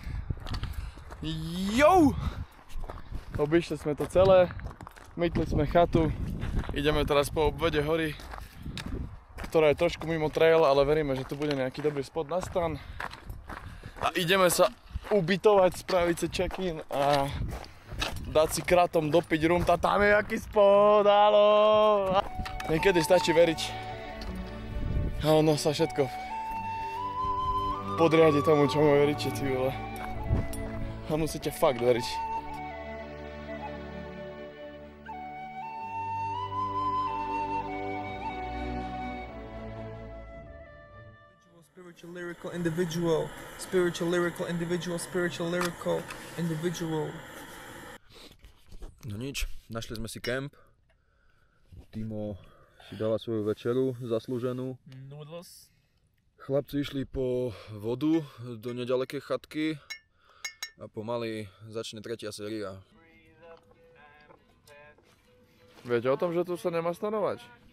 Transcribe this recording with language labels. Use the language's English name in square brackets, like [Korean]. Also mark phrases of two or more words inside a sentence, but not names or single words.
[Slovak] Jou! Obišli sme to celé, mytli sme chatu, ideme teraz po obvode hory, ktorá je trošku mimo trail, ale veríme, že tu bude nejaký dobrý spot na stan. A ideme sa ubytovať, spraviť si check-in a dať si kratom dopiť rum, tam je jaký spot, halo! Niekedy stačí veriť a ono sa všetko podriadi tomu, čo mu veríte, [Czech] ty vole. [Slovak] A musíte fakt veriť. [English] Spiritual, lyrical, individual. Spiritual, lyrical, individual. Spiritual, lyrical, individual. [Slovak] No nič, našli sme si kemp. Timo si dala svoju večeru zaslúženú. Noodles. Chlapci išli po vodu do nedalekej chatky a pomaly začne tretia séria. Viete o tom, že tu sa nemá stanovať?